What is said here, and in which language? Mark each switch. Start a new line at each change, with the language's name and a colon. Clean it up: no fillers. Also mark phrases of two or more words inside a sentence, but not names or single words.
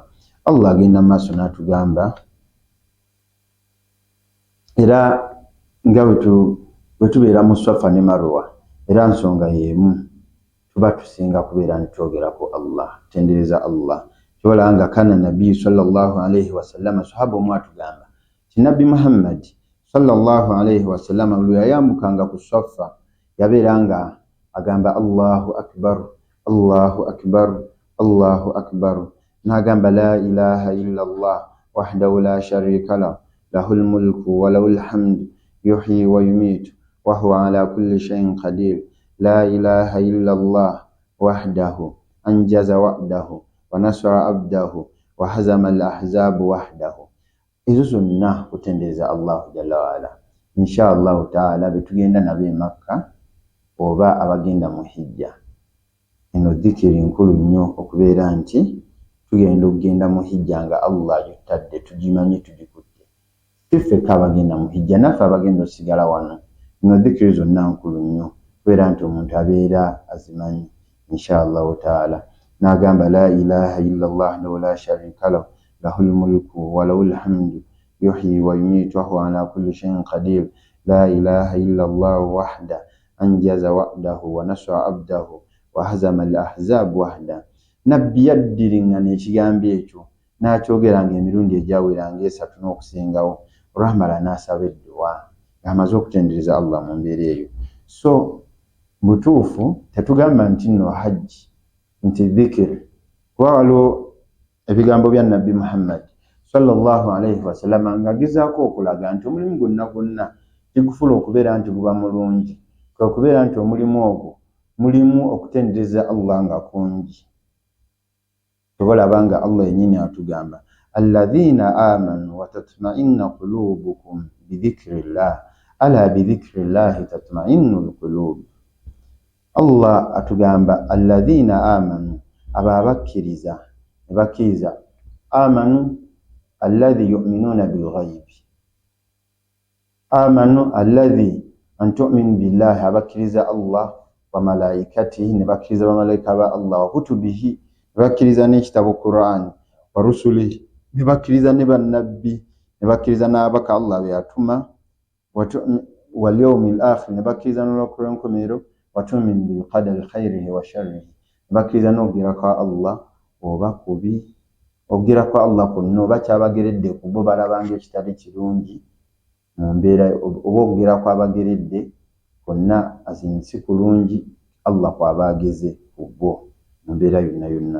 Ganda: Allah agenda maaso n'atugamba era nga bwe tubeera mu Swafa ne Marwa, era nsonga y'emu tuba tusinga kubeera nti twogerako Allah, tendereza Allah. Kyola nga kana Nabbi
Arabic: صلى الله عليه وسلم,
Ganda: sahaba omu atugamba ti Nabbi Muhammad
Arabic: صلى الله عليه وسلم
Ganda: bwe yayambukanga ku Swafa yabeeranga agamba
Arabic: الله أكبر الله أكبر الله أكبر, n'agamba لا إله إلا الله وحده لا شريك له له الملك وله الحمد يحيي ويميت وهو على كل شيء قدير لا إله إلا الله وحده أنجز وعده ونصر عبده وهزم الأحزاب وحده.
Ganda: Ezo zonna kutendereza Allah
Arabic: جل وعلا. إن شاء الله تعالى
Ganda: betugenda nabe Makka oba abagenda mu hijja, eno dhikiri nkulu nnyo okubeera nti tugenda okugenda mu hijja nga Allah yutadde tugimanyi tugikutte. Ffeka abagenda mu hijja naffe abagenda osigala wano, eno dhikiri zonna nkulu nnyo kubeera nti omuntu abeera azimanyi.
Arabic: إن شاء الله تعالى n'agamba لا إله إلا الله لا شريك له له الملك وله الحمد يحيي ويميت وهو على كل شيء قدير لا إله إلا الله وحده أنجز وعده ونصر عبده وهزم الأحزاب وحده.
Ganda: Nabbi yaddiringana ekigambo ekyo n'akyogeranga emirundi egyaweranga 3 n'okusingawo, rahmala n'asaba edduwa ng'amaze okutendereza Allah mu mbeera eyo. So butuufu tetugamba nti nno hajji nti dhikiri, kuba waliwo ebigambo bya Nabbi Muhammad
Arabic: صلى الله عليه وسلم
Ganda: ng'agezaako okulaga nti omulimu gwonna kigufuula okubeera nti guba mulungi, kwe kubeera nti omulimu ogwo mulimu okutendereza Allah nga kungi. Tubalaba Allah yennyini atugamba
Arabic: الذين آمنوا وتطمئن قلوبكم بذكر الله ألا بذكر الله تطمئن القلوب.
Ganda: Allah atugamba
Arabic: الذين آمنوا,
Ganda: ababakkiriza ne bakkiriza.
Arabic: آمنوا الذي يؤمنون بالغيب آمنوا الذي أن تؤمن بالله,
Ganda: abakkiriza
Arabic: الله وملائكته,
Ganda: ne bakkiriza bamalayika ba Allah, wa kutubihi, ne bakkiriza n'ekitabo Qur'an,
Arabic: ورسله,
Ganda: ne bakkiriza ne bannabbi, ne bakkiriza n'abaka Allah be yatuma,
Arabic: واليوم الآخر,
Ganda: ne bakkiriza n'olunaku lw'enkomerero,
Arabic: وتؤمن بالقدر خيره وشره,
Ganda: ne bakkiriza n'okugirako Allah oba kubi, okugirako Allah kwonna oba kyabageredde ku bo balabanga ekitali kirungi mu mbeera, oba okugirako abageredde kwonna azinsi kulungi Allah kwaba ageze ku bo mu mbeera yonna.